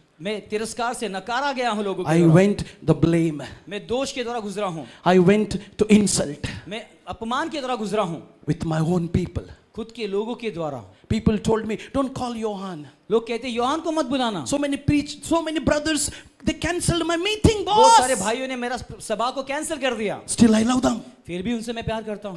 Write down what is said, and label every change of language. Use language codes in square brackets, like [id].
[hi] मैं तिरस्कार से नकारा गया हूँ लोगों के [en] I [hi] द्वारा। [en] went the blame. [hi] मैं दोष के द्वारा गुजरा हूँ। [en] I went to insult [hi] मैं अपमान के द्वारा गुजरा हूँ, [en] with my own people. [hi] खुद के लोगों के द्वारा। [en] People told me, don't call Johan. [hi] लोग कहते योहान को मत बुलाना। [en] So many brothers, they cancelled my meeting, [hi] बहुत सारे [en] boss. [hi] भाइयों ने मेरा सभा को कैंसिल कर दिया। [en] Still I love them. [hi] फिर भी उनसे मैं प्यार करता हूँ।